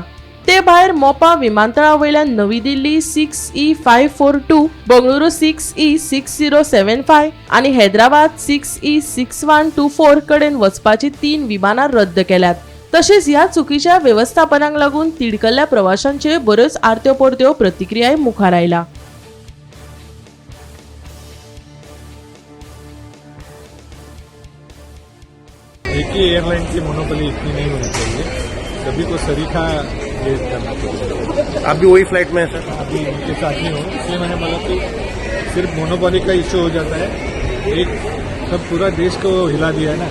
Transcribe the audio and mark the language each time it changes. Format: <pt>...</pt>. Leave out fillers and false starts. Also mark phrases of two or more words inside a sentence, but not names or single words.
<kok>ते भायर मोपा विमानतळावयल्यान नवी दिल्ली 6E542, बंगळुरू 6E6075 आणि हैदराबाद 6E6124 कडेन वचपाची 3 विमानां रद्द केल्यात। तशेंच ह्या चुकीच्या व्यवस्थापनाक लागून तिडकल्ल्या प्रवाशांचे बऱ्योच आर्त्यो परत्यो प्रतिक्रियाय मुखार आयला।</kok> <hi>एक ही एयरलाइन की मोनोपोली इतनी नहीं होनी चाहिए, सभी को सरीखा रेट करना चाहिए। आप भी वही फ्लाइट में हैं सर? अभी उनके साथ ही हो, इसलिए मैंने बोला कि सिर्फ मोनोपोली का इश्यू हो जाता है, एक सब पूरा देश को हिला दिया है ना।</hi>